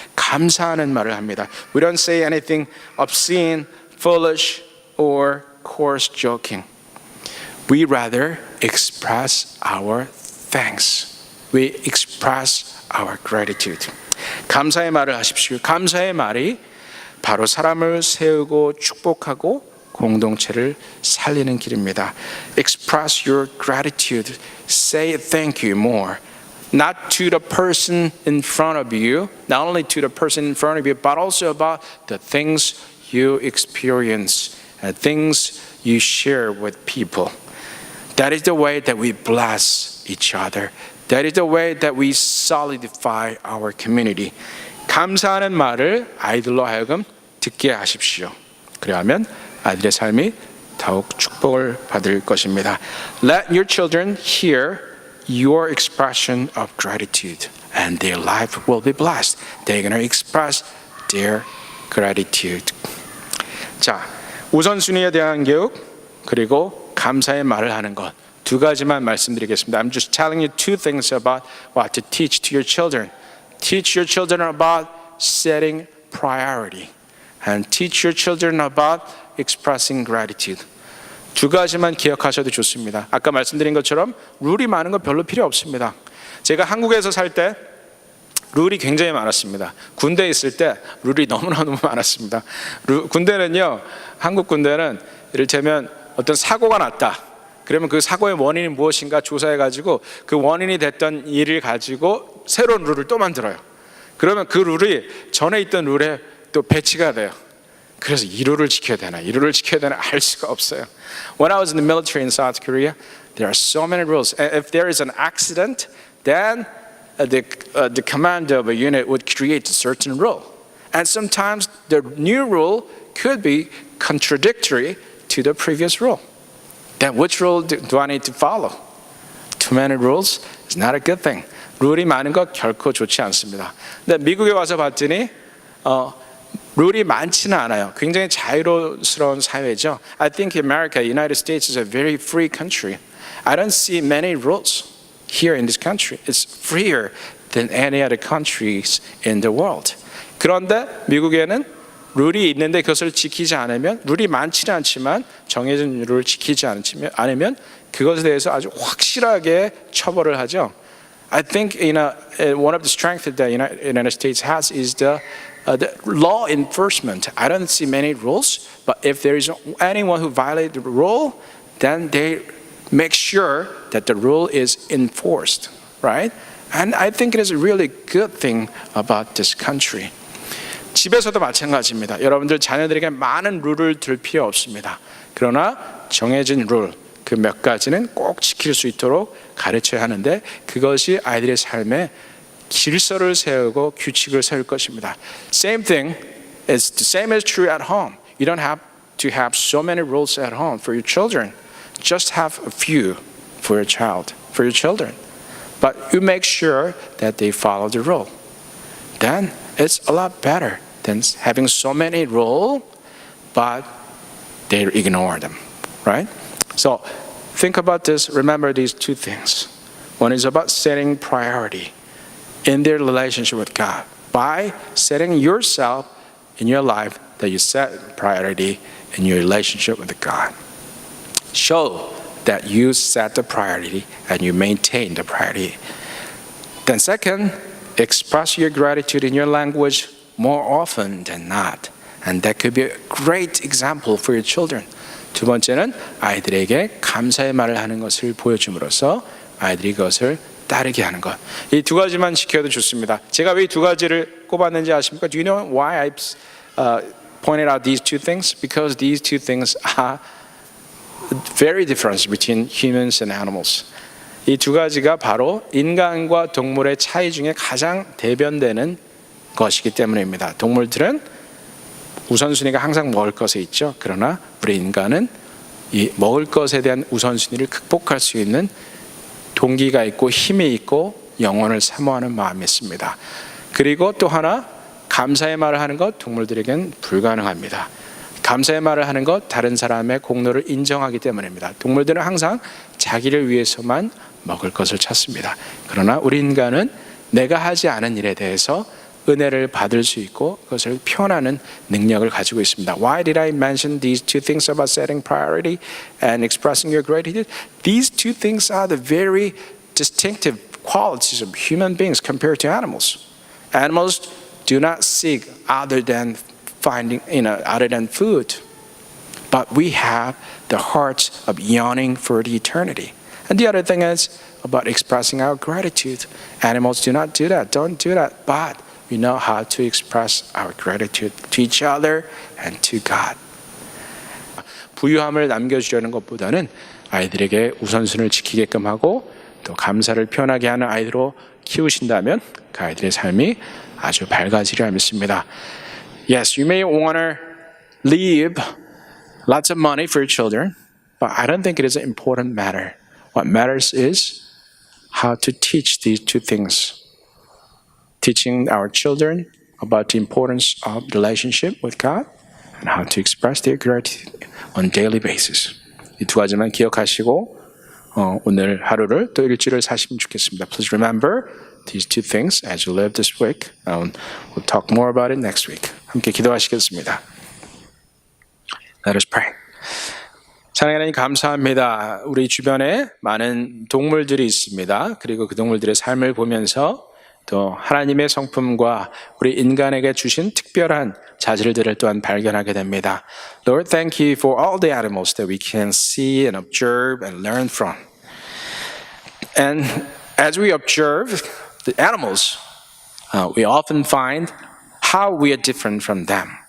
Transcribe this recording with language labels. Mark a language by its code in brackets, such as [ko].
[ko] 감사하는 말을 합니다. [en] We don't say anything obscene, foolish, or coarse joking. We rather express our thanks. We express our gratitude. [ko] 감사의 말을 하십시오. 감사의 말이 바로 사람을 세우고 축복하고 공동체를 살리는 길입니다. [en] Express your gratitude. Say thank you more. Not to the person in front of you, not only to the person in front of you, but also about the things you experience and things you share with people. That is the way that we bless each other. That is the way that we solidify our community. [ko] 감사하는 말을 아이들로 하여금 듣게 하십시오. 그리하면 아이들의 삶이 더욱 축복을 받을 것입니다. [en] Let your children hear your expression of gratitude, and their life will be blessed. They're going to express their gratitude. [ko] 자, 우선순위에 대한 교육 그리고 감사의 말을 하는 것. 두 가지만 말씀드리겠습니다. [en] I'm just telling you two things about what to teach to your children. Teach your children about setting priority, and teach your children about expressing gratitude. [ko] 두 가지만 기억하셔도 좋습니다. 아까 말씀드린 것처럼 룰이 많은 건 별로 필요 없습니다. 제가 한국에서 살 때 룰이 굉장히 많았습니다. 군대에 있을 때 룰이 너무너무 많았습니다. 군대는요, 한국 군대는 이를테면 어떤 사고가 났다. 그러면 그 사고의 원인이 무엇인가 조사해가지고 그 원인이 됐던 일을 가지고 새로운 룰을 또 만들어요. 그러면 그 룰이 전에 있던 룰에 또 배치가 돼요. 그래서 이 룰을 지켜야 되나, 이 룰을 지켜야 되나 알 수가 없어요. [en] When I was in the military in South Korea, there are so many rules. If there is an accident, then the commander of a unit would create a certain rule. And sometimes the new rule could be contradictory to the previous rule. Then which rule do I need to follow? Too many rules is not a good thing. [ko] 룰이 많은 것 결코 좋지 않습니다. 근데 미국에 와서 봤더니 룰이 많지는 않아요. 굉장히 자유로운 사회죠. [en] I think America, United States is a very free country. I don't see many rules here in this country. It's freer than any other countries in the world. [ko] 그런데 미국에는 룰이 있는데 그것을 지키지 않으면, 룰이 많지는 않지만 정해진 룰을 지키지 않으면 그것에 대해서 아주 확실하게 처벌을 하죠. [en] I think one of the strengths that the United States has is the law enforcement. I don't see many rules, but if there is anyone who violates the rule, then they make sure that the rule is enforced, right? And I think it is a really good thing about this country. [ko] 집에서도 마찬가지입니다. 여러분들 자녀들에게 많은 룰을 둘 필요 없습니다. 그러나 정해진 룰, 그 몇 가지는 꼭 지킬 수 있도록 가르쳐야 하는데 그것이 아이들의 삶에 질서를 세우고 규칙을 세울 것입니다. [en] Same thing is the same is true at home. You don't have to have so many rules at home for your children. Just have a few for your child, for your children. But you make sure that they follow the rule. Then it's a lot better than having so many rules, but they ignore them, right? So think about this. Remember these two things. One is about setting priority in their relationship with God. By setting yourself in your life, that you set priority in your relationship with God. Show that you set the priority and you maintain the priority. Then second, express your gratitude in your language more often than not. And that could be a great example for your children. [ko] 두 번째는 아이들에게 감사의 말을 하는 것을 보여줌으로써 아이들이 그것을 따르게 하는 것. 이 두 가지만 지켜도 좋습니다. 제가 왜 이 두 가지를 꼽았는지 아십니까? [en] Do you know why I pointed out these two things? Because these two things are very different between humans and animals. [ko] 이 두 가지가 바로 인간과 동물의 차이 중에 가장 대변되는 것이기 때문입니다. 동물들은 우선순위가 항상 먹을 것에 있죠. 그러나 우리 인간은 이 먹을 것에 대한 우선순위를 극복할 수 있는 동기가 있고 힘이 있고 영혼을 사모하는 마음이 있습니다. 그리고 또 하나 감사의 말을 하는 것 동물들에겐 불가능합니다. 감사의 말을 하는 것 다른 사람의 공로를 인정하기 때문입니다. 동물들은 항상 자기를 위해서만 먹을 것을 찾습니다. 그러나 우리 인간은 내가 하지 않은 일에 대해서 은혜를 받을 수 있고 그것을 표현하는 능력을 가지고 있습니다. [en] Why did I mention these two things about setting priority and expressing your gratitude? These two things are the very distinctive qualities of human beings compared to animals. Animals do not seek other than finding, other than food. But we have the hearts of yearning for the eternity. And the other thing is about expressing our gratitude. Animals do not do that, don't do that. But we know how to express our gratitude to each other and to God. [ko] 부유함을 남겨주려는 것보다는 아이들에게 우선순위를 지키게끔 하고 또 감사를 표현하게 하는 아이들로 키우신다면 그 아이들의 삶이 아주 밝아지리라 믿습니다. [en] Yes, you may want to leave lots of money for your children, but I don't think it is an important matter. What matters is how to teach these two things. Teaching our children about the importance of relationship with God and how to express their gratitude on daily basis. [ko] 이 두 가지만 기억하시고 오늘 하루를 또 일주일을 사시면 좋겠습니다. [en] Please remember these two things as you live this week. We'll talk more about it next week. [ko] 함께 기도하시겠습니다. [en] Let us pray. [ko] 사랑하는 하나님 감사합니다. 우리 주변에 많은 동물들이 있습니다. 그리고 그 동물들의 삶을 보면서 또 하나님의 성품과 우리 인간에게 주신 특별한 자질들을 또한 발견하게 됩니다. [en] Lord, thank you for all the animals that we can see and observe and learn from. And as we observe the animals, we often find how we are different from them.